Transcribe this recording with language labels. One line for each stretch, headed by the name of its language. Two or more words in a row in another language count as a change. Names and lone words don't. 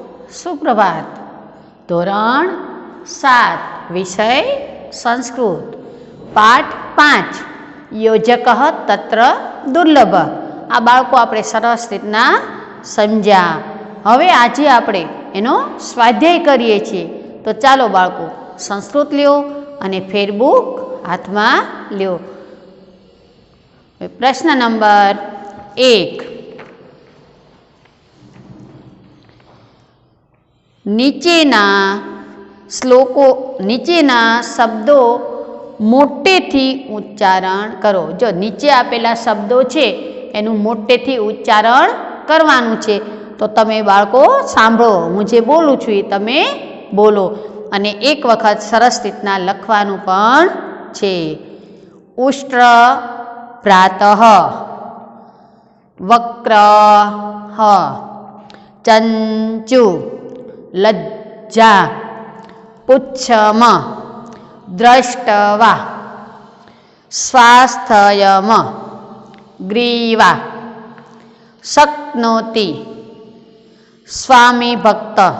Gujarati: सुप्रभात। ધોરણ 7 વિષય સંસ્કૃત પાઠ 5 યોજક તત્ર દુર્લભ। આ બાળકો આપણે સરસ રીતના સમજ્યા। હવે આજે આપણે એનો સ્વાધ્યાય કરીએ છીએ। તો ચાલો બાળકો સંસ્કૃત લ્યો અને ફેરબુક હાથમાં લ્યો। પ્રશ્ન નંબર 1 નીચેના શ્લોકો નીચેના શબ્દો મોટેથી ઉચ્ચારણ કરો। જો નીચે આપેલા શબ્દો છે એનું મોટેથી ઉચ્ચારણ કરવાનું છે। તો તમે બાળકો સાંભળો, હું જે બોલું છું એ તમે બોલો અને એક વખત સરસ રીતના લખવાનું પણ છે।
Sanskrit: उष्ट्र प्रातः, वक्रः, चंचु, लज्जा, पुच्छम, द्रष्टवा, स्वास्थ्यम, ग्रीवा, शक्नोति, स्वामी भक्त,